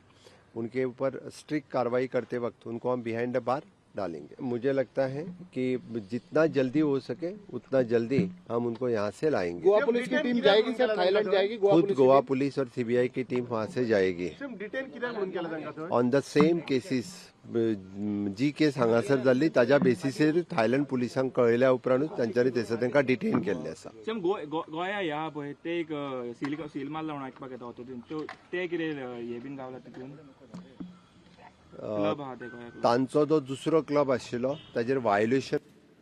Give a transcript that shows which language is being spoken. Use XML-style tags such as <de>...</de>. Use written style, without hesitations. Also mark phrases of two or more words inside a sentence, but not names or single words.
<hi>उनके ऊपर स्ट्रिक्ट कार्रवाई करते वक्त उनको हम</hi> <en>behind the bar</en> <hi>डालेंगे। मुझे लगता है कि जितना जल्दी हो सके उतना जल्दी हम उनको यहाँ से लाएंगे। गोवा पुलिस की टीम जाएगी सर, थाईलैंड जाएगी। खुद गोवा पुलिस और सीबीआई की टीम वहाँ से जाएगी।</hi> <en>on the same cases</en> <kok>जी केस हांगासर जाल्ली ताज्या बेसिसेर थायलंड पुलिसांक कळयल्या उपरांतूच तांच्यांनी थंयसर तांकां डिटेन केल्लें आसा। गोंया ह्या पळय ते एक सील मारला म्हणून आयकपाक येता तितून ते कितें हे बीन गावला तितून तांचो जो दुसरो क्लब आशिल्लो ताजेर वायोलेशन</kok>